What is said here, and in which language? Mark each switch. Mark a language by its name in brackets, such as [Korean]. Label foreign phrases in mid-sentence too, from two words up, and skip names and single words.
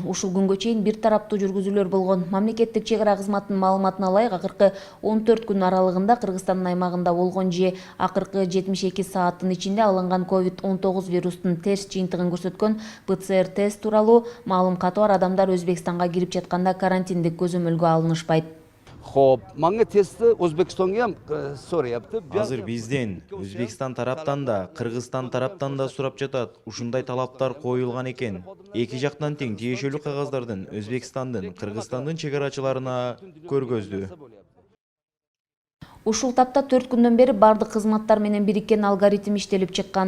[Kyrgyz] Ушул күнгө чейин бир тараптуу жүргүзүүлөр болгон. Мамлекеттик чек ара кызматынын маалыматына ылайык, акыркы 14 күн аралыгында Кыргызстандын аймагында болгон же акыркы 72 сааттын ичинде алынган COVID-19 вирустун терс жыйынтыгын көрсөткөн ПЦР тест тууралуу маалым каты бар адамдар Өзбекстанга кирип жатканда карантиндик көзөмөлгө алынышпайт. [Uzbek] Xo'p, menga testni O'zbekistonga ham so'rayapti. [Kyrgyz] Азыр бизден, Өзбекстан тараптан да, Кыргызстан тараптан да сурап жатат. Ушундай талаптар коюлган экен. Эки жактан тең тиешелүү кагаздардын Өзбекстандын, Кыргызстандын чек арачыларына көргөздү. Ушул тапта 4 күндөн бери бардык кызматтар менен бириккен алгоритм иштелип чыккан.